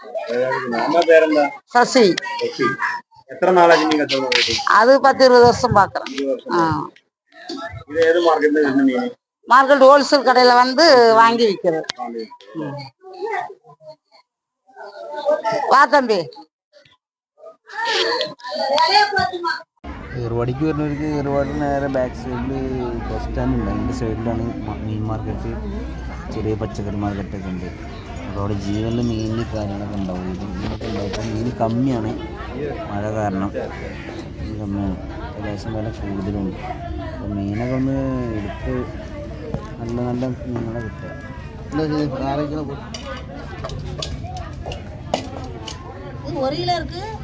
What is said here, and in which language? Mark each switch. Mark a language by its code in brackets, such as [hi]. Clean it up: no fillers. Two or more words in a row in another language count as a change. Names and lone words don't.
[ta] சசி. அது 10-20 வருஷம் பாக்குறேன். மார்க்கெட் ஹோல்சேல் கடையில வந்து வாங்கி விற்கிறது. வா தம்பி. [ml] ഏർവാടിക്ക് വരുന്നവർക്ക് ഏർവാടി നേരെ [en] back sidil bus stand [ml] ഉണ്ട്. അതിൻ്റെ സൈഡിലാണ് മീൻ മാർക്കറ്റ്, ചെറിയ പച്ചക്കറി മാർക്കറ്റൊക്കെ ഉണ്ട്. അപ്പോൾ അവിടെ ജീവനിൽ മീനിന് കാര്യങ്ങളൊക്കെ ഉണ്ടാവും. മീനൊക്കെ ഉണ്ടാവും. മീൻ കമ്മിയാണ്, മഴ കാരണം മീൻ കമ്മിയാണ്. ഏകദേശം വില കൂടുതലുണ്ട്. അപ്പോൾ മീനൊക്കെ ഒന്ന് എടുത്ത് നല്ല നല്ല മീനുകളെ കിട്ടുക. [ta] ஒரு கிலோ இருக்கு.